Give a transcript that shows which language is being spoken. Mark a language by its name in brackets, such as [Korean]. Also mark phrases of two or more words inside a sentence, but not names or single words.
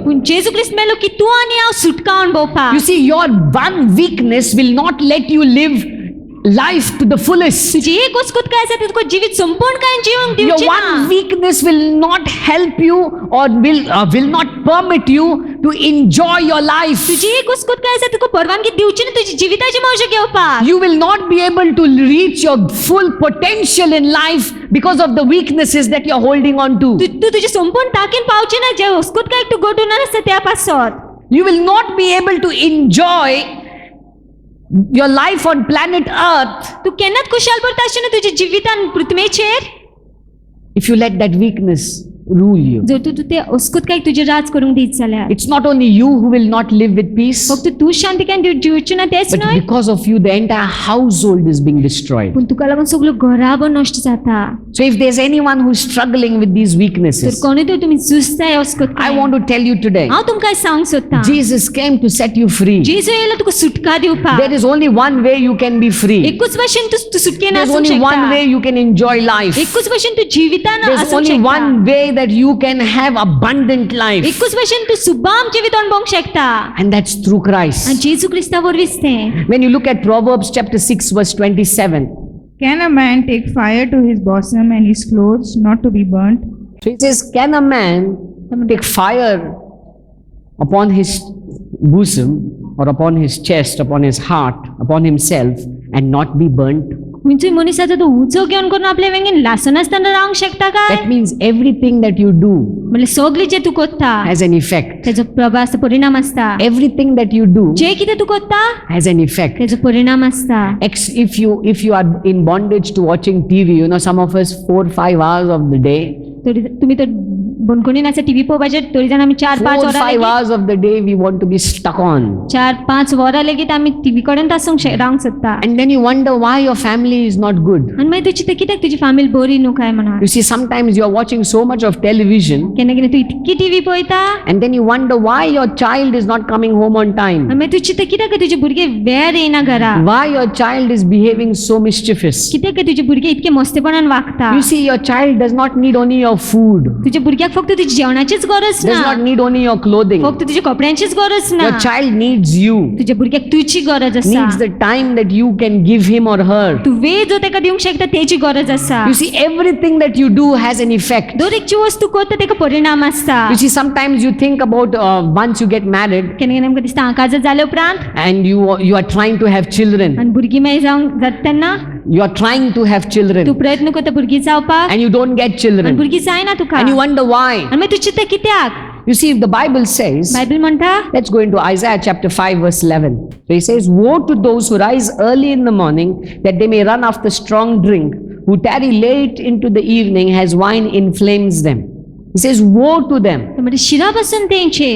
[Konkani] पूण जेजू क्रिस्त मेलो की तूं आनी हांव सुटका अणभवपाक. [English] You see, your one weakness will not let you live life to the fullest. [Konkani] तुजी एक उस्कुतकाय आसा ती तुका जिवीत संपूर्णकायेन जिवंक [English] Your [Konkani] दिवची [English] one [Konkani] ना. [English] weakness will not help you or will not permit you to enjoy your life. [Konkani] तुजी एक उस्कुतकाय आसा तुका परवानगी दिवची ना तुजी जिविताची मौज घेवपाक. [English] You will not be able to reach your full potential in life because of the weaknesses that you're holding on to. [Konkani] तू तुजी संपूर्ण ताकीन पावची ना जे उस्कुतकायक तू गोठून आसा त्या पासत. [English] You will not be able to enjoy your life on planet Earth [Konkani] तू केन्नाच खुशाल पडटाशी ना तुज्या जिवितान पृथ्वीचेर [English] if you let that weakness rule you. [Konkani] जर तू ते उस्कुतकायक तुजे राज करूंक दीत जाल्यार. [English] It's not only you who will not live with peace, [Konkani] फक्त तू शांतिकायेन जिवची ना तेच [English] but [Konkani] न्हय, [English] because of you, the entire household is being destroyed. [Konkani] पूण तुका लागून सगळो घराबो नश्ट जाता. [English] So if there's anyone who's struggling with these [Konkani] तर [English] weaknesses, [Konkani] कोणी तर तुमी झुजताय [English] I [Konkani] उस्कुतकाय. [English] want to tell you today, [Konkani] हांव तुमकां सांगूंक सोदतां. [English] Jesus came to set you free. [Konkani] जेजू येयलो तुका सुटका दिवपाक. [English] There is only one way you can be free. [Konkani] एकूच भाशेन तू सुटकेन [English] There's [Konkani] आसूंक [English] only one way [Konkani] शकता. [English] you can enjoy life. [Konkani] एकूच भाशेन तू जिवितान [English] There's [Konkani] आसूंक [English] only [Konkani] शकता. [English] one way that you can have abundant life, [Konkani] एकूच भाशेन तू सुबाम जिवीत अणभवूंक शकता. [English] and that's through [Konkani] आनी Christ. जेजू क्रिस्ता वरवींच तें. [English] When you look at Proverbs chapter 6 verse 27, Can a man take fire to his bosom and his clothes not to be burnt? so it says, can a man take fire upon his bosom or upon his chest, upon his heart, upon himself and not be burnt? [Konkani] म्हणजे मनीसाचो तो उजो घेवन करून आपल्या वेंगेन लासनासतना रावंक शकता काय. [English] That means everything that you do [Konkani] म्हणजे सगळें जे तू करता [English] has an effect. [Konkani] तेजो प्रभाव आसता, परिणाम आसता. [English] Everything that you do [Konkani] जे कितें तू करता [English] has an effect. [Konkani] तेजो परिणाम आसता. [English] If you are in bondage to watching TV, some of us 4-5 hours of the day, [Konkani] तरी तुम्ही तर बंदखणीन आसा टीव्ही पळोवपाचेर, तरी जाण आमी 4-5 वरां 4-5 लेगीत [English] hours of the day we want to be stuck on. [Konkani] 4-5 वरां लेगीत आमी टीव्ही कडेन आसूंक रावंक सोदता. [English] And then you wonder why your family is not good. [Konkani] आनी मागीर तुजी कित्याक तुजी फॅमिली बरी न्हू काय म्हणून. [English] You see, sometimes you are watching so much of television [Konkani] केन्ना केन्ना तू इतकी टीव्ही पळयता [English] and then you wonder why your child is not coming home on time. [Konkani] आनी मागीर तू चिंता कित्याक तुजे भुरगे वेळ येना घरा. [English] Why your child is behaving so mischievous. [Konkani] कित्याक तुजे भुरगे इतके मस्तेपणान वागता. [English] You see, your child does not need only your food, [Konkani] तुज्या भुरग्याक फक्त तुजी जेवणाचीच गरज [English] does [Konkani] ना, [English] not need only your clothing. [Konkani] फक्त तुज्या कपड्यांचीच गरज ना. [English] Your child needs you, [Konkani] तुज्या भुरग्याक तुजी गरज आसा. [English] needs the time that you can give him or her. [Konkani] तू वेळ जो ताका दिवंक शकता तेची गरज आसा. [English] You see, everything that you do has an effect. [Konkani] दर एकची वस्तू करता ताका परिणाम आसता. [English] You see, sometimes you think about once you get married [Konkani] केन्ना केन्ना आमकां दिसता काज जाले उपरांत [English] and you are trying to have children. [Konkani] आनी भुरगीं मागीर जावंक जाता तेन्ना [English] You are trying to have [Konkani] तू [English] children [Konkani] प्रयत्न करता भुरगीं जावपाक [English] and you don't get [Konkani] आनी [English] children. [Konkani] भुरगीं जायना तुका. [English] And you wonder why. [Konkani] आनी मागीर तू चिंता कित्याक. [English] You see, the Bible says, [Konkani] बायबल म्हणटा [English] let's go into Isaiah chapter 5 verse 11. So he says, woe to those who rise early in the morning that they may run after strong drink, who tarry late into the evening as wine inflames them. He says, woe to them. [Konkani] म्हणजे शिरा बसून तेंचेर.